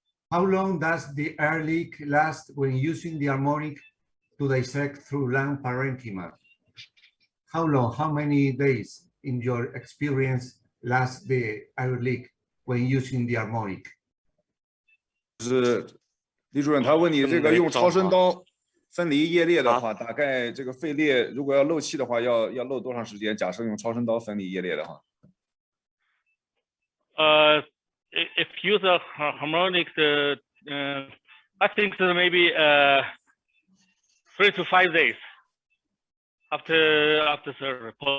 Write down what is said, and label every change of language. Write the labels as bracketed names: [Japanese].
[English] How long does the air leak last when using the harmonic to dissect through lung parenchyma? How long, how many days in your experience lasts the air leak when using the harmonic? [Chinese] 李主任，他问你这个用超声刀分离液裂的话，大概这个肺裂如果要漏气的话，要漏多长时间？假设用超声刀分离液裂的话。 [English] If use a harmonics, I think maybe 3 to 5 days after surgery.